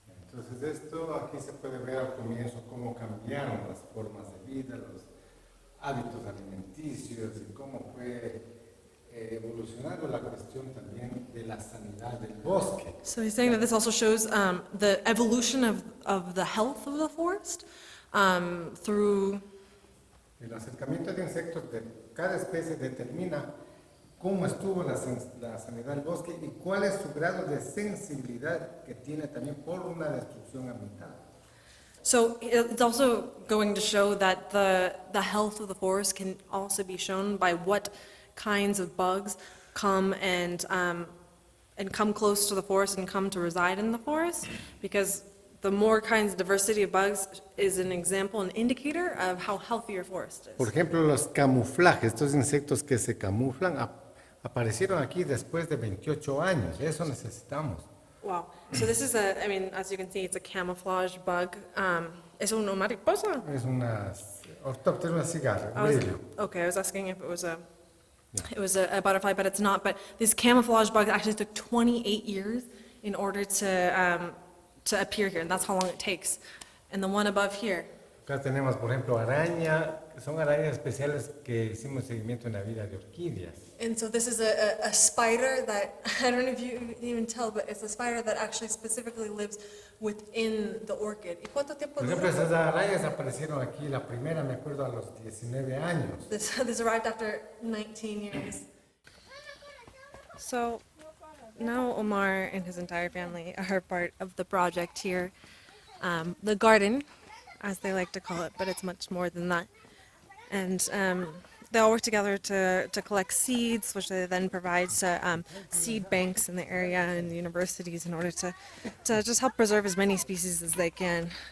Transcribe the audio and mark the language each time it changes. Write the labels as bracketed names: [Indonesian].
[Spanish] Entonces esto aquí se puede ver al comienzo cómo cambiaron las formas de vida, los hábitos alimenticios y cómo fue evolucionando la cuestión también de la sanidad del bosque. [English] So he's saying that this also shows the evolution of the health of the forest through [Spanish] El acercamiento de insectos de cada especie determina cómo estuvo la sanidad del bosque y cuál es su grado de sensibilidad que tiene también por una destrucción ambiental. [English] So it's also going to show that the health of the forest can also be shown by what kinds of bugs come and come close to the forest and come to reside in the forest, because the more kinds of diversity of bugs is an example, an indicator of how healthy your forest [Spanish] Por [English] is. [Spanish] ejemplo, los camuflajes, estos insectos que se camuflan, aparecieron aquí después de 28 años. Eso necesitamos. [English] Wow. So this is I mean, as you can see, it's a camouflage bug. [Spanish] Es una mariposa. Es una cigarra, [English] Okay, I was asking if it was a butterfly, but it's not. But this camouflage bug actually took 28 years in order to appear here, and that's how long it takes. And the one above here, [Spanish] Acá tenemos, por ejemplo, araña, son arañas especiales que hicimos seguimiento en la vida de orquídeas. [English] and so this is a spider that, I don't know if you can even tell, but it's a spider that actually specifically lives within the orchid. [Spanish] ¿Y cuánto tiempo Por ejemplo, dura? esas arañas aparecieron aquí, la primera me acuerdo a los 19 años. [English] This arrived after 19 years. So now Omar and his entire family are part of the project here. The garden, as they like to call it, but it's much more than that. And they all work together to collect seeds, which they then provide to seed banks in the area and the universities in order to just help preserve as many species as they can.